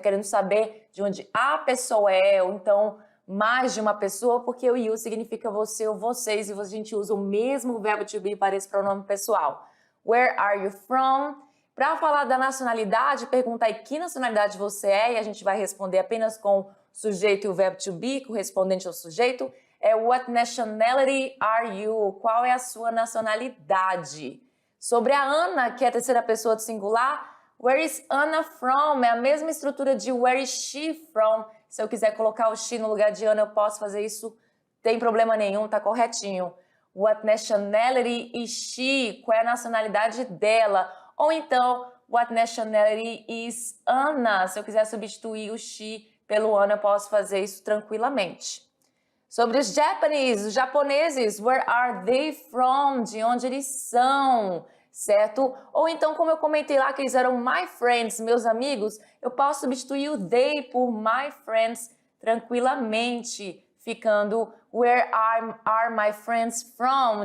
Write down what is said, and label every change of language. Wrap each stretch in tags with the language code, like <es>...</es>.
<pt>Querendo saber de onde a pessoa é, ou então mais de uma pessoa, porque o you significa você ou vocês, e a gente usa o mesmo verbo to be para esse pronome pessoal.</pt> <en>Where are you from?</en> <pt>Para falar da nacionalidade, pergunta aí que nacionalidade você é, e a gente vai responder apenas com o sujeito e o verbo to be, correspondente ao sujeito.</pt> <en>É what nationality are you?</en> <pt>Qual é a sua nacionalidade? Sobre a Ana, que é a terceira pessoa do singular,</pt> <en>where is Anna from?</en> <pt>É a mesma estrutura de</pt> <en>where is she from?</en> <pt>Se eu quiser colocar o she no lugar de Ana, eu posso fazer isso, tem problema nenhum, tá corretinho.</pt> <en>What nationality is she?</en> <pt>Qual é a nacionalidade dela? Ou então,</pt> <en>what nationality is Anna?</en> <pt>Se eu quiser substituir o she pelo Ana, eu posso fazer isso tranquilamente. Sobre os Japanese, os japoneses,</pt> <en>where are they from?</en> <pt>De onde eles são, certo? Ou então, como eu comentei lá que eles eram my friends, meus amigos, eu posso substituir o they por my friends tranquilamente, ficando</pt> <en>where are my friends from?</en>